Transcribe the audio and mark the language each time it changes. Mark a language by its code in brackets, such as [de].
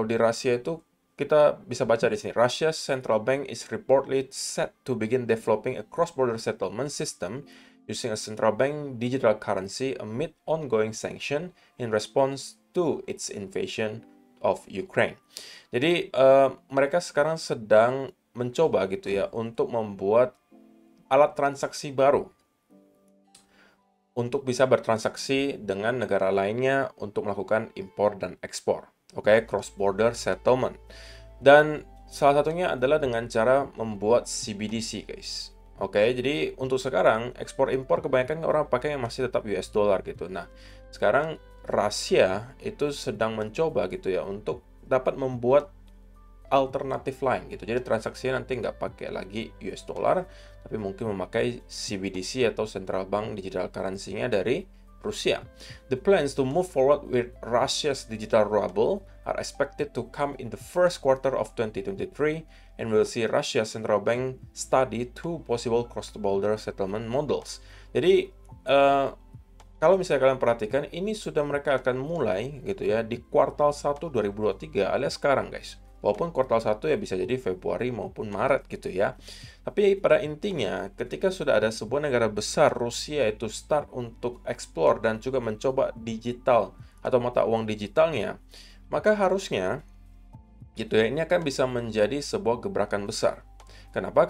[id] Kalau di Rusia itu kita bisa baca di sini, [en] Russia's central bank is reportedly set to begin developing a cross-border settlement system using a central bank digital currency amid ongoing sanction in response to its invasion of Ukraine. [id] Jadi mereka sekarang sedang mencoba gitu ya untuk membuat alat transaksi baru untuk bisa bertransaksi dengan negara lainnya untuk melakukan impor dan ekspor. [en] Oke, cross-border settlement. [id] Dan salah satunya adalah dengan cara membuat CBDC, guys. Oke, jadi untuk sekarang ekspor-impor kebanyakan orang pakai yang masih tetap US dollar gitu. Nah, sekarang Rusia itu sedang mencoba gitu ya untuk dapat membuat alternatif lain gitu. Jadi transaksinya nanti nggak pakai lagi US dollar, tapi mungkin memakai CBDC atau Central Bank Digital Currency-nya dari Rusia. [en] The plans to move forward with Russia's digital ruble are expected to come in the first quarter of 2023 and will see Russia Central Bank study two possible cross-border settlement models. [id] Jadi kalau misalnya kalian perhatikan, ini sudah mereka akan mulai gitu ya di kuartal 1 2023 alias sekarang guys. Walaupun kuartal 1 ya bisa jadi Februari maupun Maret gitu ya. Tapi pada intinya, ketika sudah ada sebuah negara besar, Rusia itu start untuk explore dan juga mencoba digital atau mata uang digitalnya, maka harusnya gitu ya, ini akan bisa menjadi sebuah gebrakan besar. Kenapa?